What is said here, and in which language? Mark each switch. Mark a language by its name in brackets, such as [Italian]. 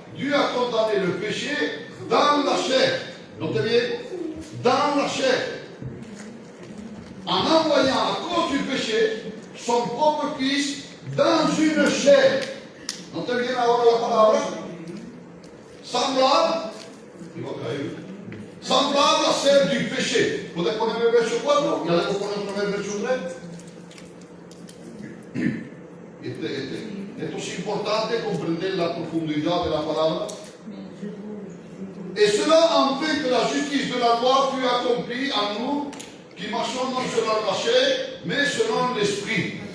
[French] Dieu a condamné le péché dans la chair. Notez bien, dans la chair. En envoyant à cause du péché son propre fils dans une chair. Notez bien [Spanish] ahora la palabra. [French] Semblable. Semblable à celle du péché. [Spanish] ¿Puedes ponerme el verso 4? Ya debo poner otra vez el verso 3. Esto sí importante comprender la profundidad de la palabra. [French] Et cela en fait que la justice de la loi fut accomplie en nous, qui marchons non selon la chair, mais selon l'esprit.